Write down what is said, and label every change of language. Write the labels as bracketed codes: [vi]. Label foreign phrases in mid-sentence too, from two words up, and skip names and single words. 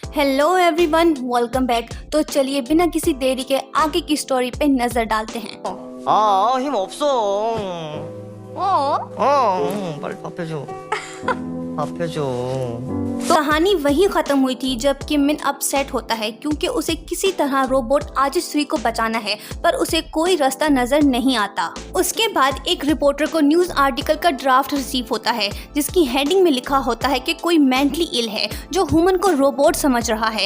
[en] Hello everyone, welcome back. [hi] तो चलिए बिना किसी देरी के आगे की स्टोरी पे नजर डालते हैं। [ko] 아, 힘 없어. ओ 빨리 밥 해줘. 밥 해줘. [hi] तो कहानी वहीं खत्म हुई थी जब किम मिन अपसेट होता है क्योंकि उसे किसी तरह रोबोट आजिश्री को बचाना है, पर उसे कोई रास्ता नजर नहीं आता। उसके बाद एक रिपोर्टर को [en] news article [hi] का ड्राफ्ट रिसीव होता है जिसकी हेडिंग में लिखा होता है कि कोई [en] mentally ill [hi] है जो ह्यूमन को रोबोट समझ रहा है।